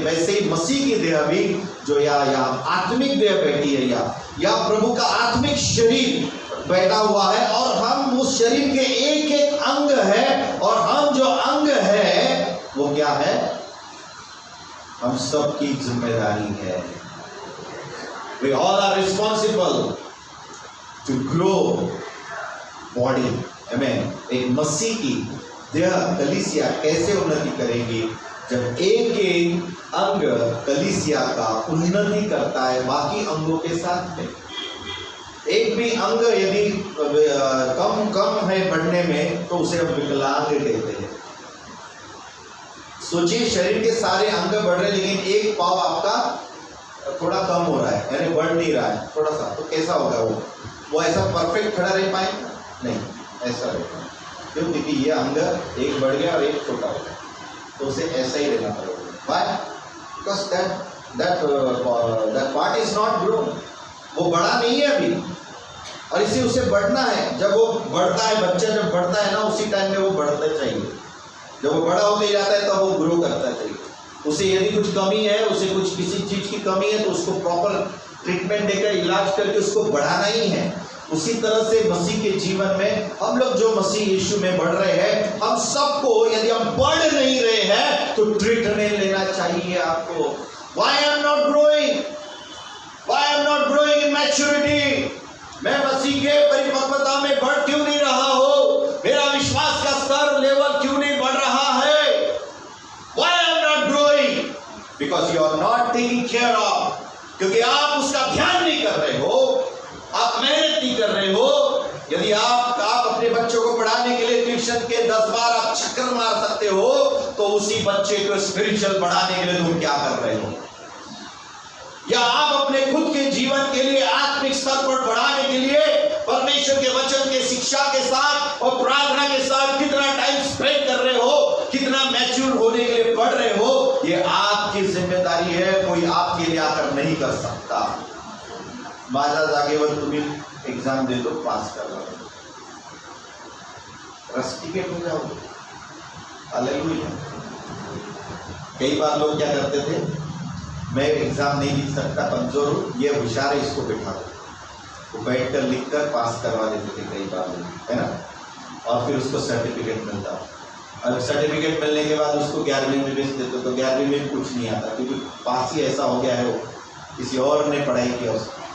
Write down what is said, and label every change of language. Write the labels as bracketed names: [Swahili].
[Hindi] वैसे ही मसीह की देह भी जो या आत्मिक देह बैठी है या प्रभु का आत्मिक शरीर बैठा हुआ है, और हम उस शरीर के एक एक अंग है, और हम जो अंग है वो क्या है? हम सब की जिम्मेदारी है। [English] We all are responsible to grow body. Amen. [Hindi] एक मसीह की देह कलीसिया कैसे उन्नति करेगी? जब एक एक अंग कलीसिया का उन्नति करता है बाकी अंगों के साथ में। एक भी अंग यदि कम है बढ़ने में, तो उसे हम विकलांग कहते हैं। सोचिए, शरीर के सारे अंग बढ़ रहे हैं, लेकिन एक पाव आपका थोड़ा कम हो रहा है, यानी बढ़ नहीं रहा है थोड़ा सा, तो कैसा होगा? वो ऐसा परफेक्ट खड़ा रह पाएगा? नहीं, ऐसा रहेगा। क्यों? क्योंकि ये अंग एक बढ़ गया और एक छोटा हो गया, तो उसे ऐसा ही रहना पड़ेगा। [English] Why? Because that part is not grown. [Hindi] वो बड़ा नहीं है अभी, और इसे उसे बढ़ना है। जब वो बढ़ता है, बच्चा जब बढ़ता है ना, उसी टाइम में वो बढ़ता चाहिए। जब वो बड़ा होते जाता है, तब वो ग्रो करता चाहिए। उसे यदि कुछ कमी है, उसे कुछ किसी चीज की कमी है, तो उसको प्रॉपर ट्रीटमेंट देकर इलाज करके उसको बढ़ाना ही है। उसी तरह से मसीह के जीवन में हम लोग जो मसीह यीशु में बढ़ रहे हैं, हम सबको यदि हम बढ़ नहीं रहे हैं तो ट्रीटमेंट लेना चाहिए आपको। [English] Why I'm not growing? Why I'm not growing in maturity? [Hindi] मैं मसीह के परिपक्वता में बढ़ क्यों नहीं रहा हो? मेरा विश्वास का स्तर लेवल क्यों नहीं बढ़ रहा है? [English] Why I'm not growing? Because you are not taking care of. [Hindi] क्योंकि आप उसका ध्यान नहीं कर रहे हो, आप मेहनत नहीं कर रहे हो। यदि आप अपने बच्चों को पढ़ाने के लिए ट्यूशन के 10 बार आप चक्कर मार सकते हो, तो उसी बच्चे को स्पिरिचुअल बढ़ाने के लिए तुम क्या कर रहे हो? या आप अपने खुद के जीवन के लिए आत्मिक स्तर पर बढ़ाने के लिए परमेश्वर के वचन के शिक्षा के साथ और प्रार्थना के साथ कितना टाइम स्पेंड कर रहे हो, कितना मैच्योर होने के लिए पढ़ रहे हो, ये आपकी जिम्मेदारी है। कोई आपके लिए आकर नहीं कर सकता। [Marathi] माझा जागेवर [Hindi] तुम्ही एग्जाम दे दो, पास कर लो, रस्टिकेट हो जाओगे। हालेलुया। कई बार लोग क्या करते थे, मैं एग्जाम नहीं लिख सकता, कमजोर हूँ, ये होशियार है, इसको बैठा दो। वो बैठ कर लिख कर पास करवा देते थे कई बार लोग, है ना। और फिर उसको सर्टिफिकेट मिलता, और सर्टिफिकेट मिलने के बाद उसको 11वीं में भेज देते, तो 11वीं में कुछ नहीं आता, क्योंकि पास ही ऐसा हो गया है, वो किसी और ने पढ़ाई किया उसको।